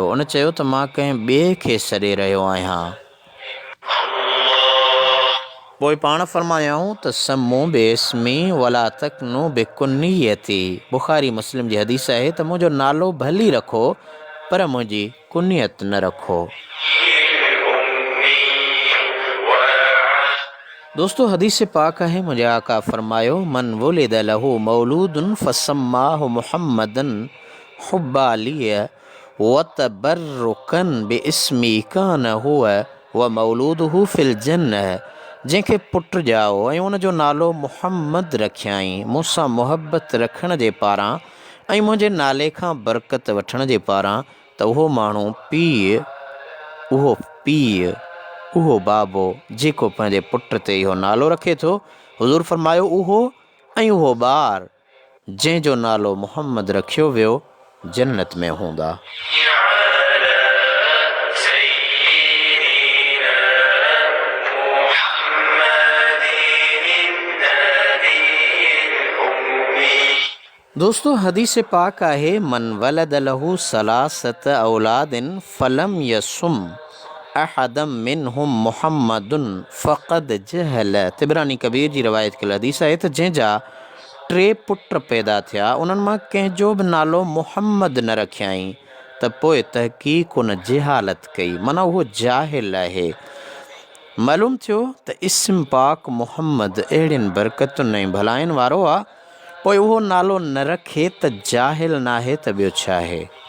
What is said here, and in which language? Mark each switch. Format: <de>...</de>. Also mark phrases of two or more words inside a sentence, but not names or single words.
<sd>उन चयो त मां कंहिं ॿिए खे सॾे रहियो आहियां। पोइ पाण फरमायाऊं त</sd> <ar>سموا باسمي ولا تكنوا بكنيتي.</ar> <sd>बुखारी मुस्लिम जी हदीस आहे त मुंहिंजो नालो भली रखो पर मुंहिंजी कुनियत न रखो। दोस्तों हदीस पाक है, मुझे आका फरमायो</sd> <ar>من ولد له مولود فسماه محمدا حبا لي وتبركا باسمي كان هو ومولوده في الجنة.</ar> <sd>जंहिंखे पुट ॼाओ ऐं उनजो नालो मुहम्मद रखियाईं मूंसां मुहबत रखण जे पारां ऐं मुंहिंजे नाले खां बरकत वठण जे पारां त उहो माण्हू पीउ उहो बाबो जेको पंहिंजे पुट ते इहो नालो रखे थो, हुज़ूर फरमायो उहो ऐं उहो ॿार जंहिंजो नालो मुहम्मद रखियो वियो जन्नत में हूंदा। दोस्तों हदीस पाक आहे</sd> <ar>من ولد له ثلاثة أولاد فلم يسم أحدا منهم محمدا فقد جهل.</ar> <sd>तिबरानी कबीर जी रवायत कयल हदीस आहे त जंहिंजा 3 पुट पैदा थिया उन्हनि मां कंहिंजो बि नालो मुहम्मद न रखियाईं त पोइ तहक़ीक़ उन जिहालत कई, माना उहो जाहिल आहे। मालूम थियो त इस्म पाक मुहम्मद अहिड़ियुनि बरकतुनि ऐं भलाइनि वारो आहे, पोइ उहो नालो न रखे त जाहिल नाहे त ॿियो छा आहे।</sd>